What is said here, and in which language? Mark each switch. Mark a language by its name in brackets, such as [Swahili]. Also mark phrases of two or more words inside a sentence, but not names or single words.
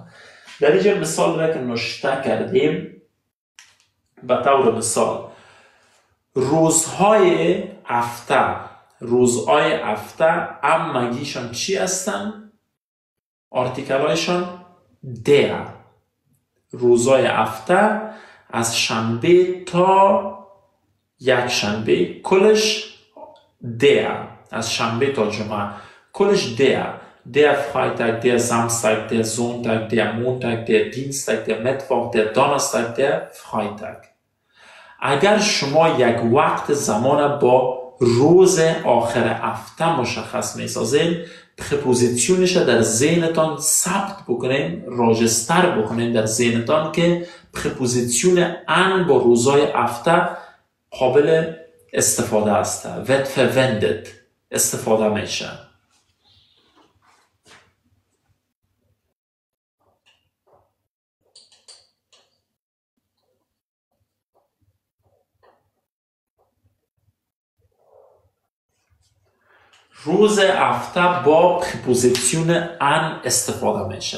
[Persian] در اینجا مثال را که نشته کردیم، به طور مثال روزهای هفته امگیشان چی هستن؟ آرتیکل هایشان der. روزهای هفته از شنبه تا یک شنبه کلش der. از شنبه تا جمعه کلش [German] der Freitag, der Samstag, der Sonntag, der Montag, der Dienstag, der Mittwoch, der Donnerstag, der Freitag. [Persian] اگر شما یک وقت زمان با روز آخر هفته مشخص میسازین، پرپوزیسیونش در ذهنتان ثبت بکنین، راجستر بکنین در ذهنتان که پرپوزیسیون ان با روزهای هفته قابل استفاده است. [German] wird verwendet [Persian] استفاده میشه. روز هفته با پرپوزیسیون ان استفاده میشه.